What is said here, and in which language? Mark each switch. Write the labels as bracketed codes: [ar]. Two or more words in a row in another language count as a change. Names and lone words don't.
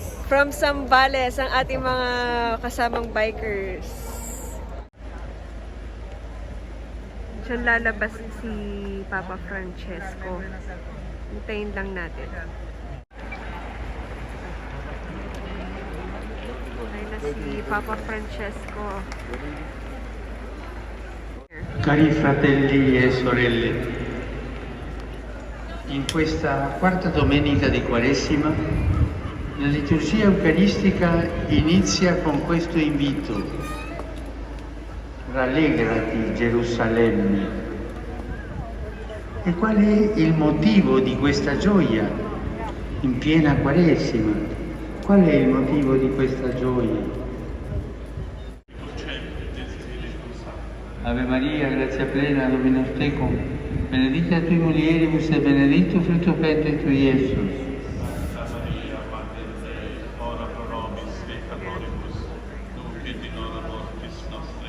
[tl] From Zambales, ang ating mga kasamang bikers. Diyan lalabas si Papa Francesco. Hintayin lang natin. Ayun na si Papa Francesco. [it] Cari fratelli e sorelle, in questa quarta domenica di Quaresima, la liturgia eucaristica inizia con questo invito. Rallegrati Gerusalemme. E qual è il motivo di questa gioia in piena Quaresima? Qual è il motivo di questa gioia? [la] Ave Maria, grazia plena, Dominus tecum, benedicta tui mulieribus e benedictus fructus ventris tui, Iesus. Ora pro nobis peccatoribus, nunc et in hora mortis nostre.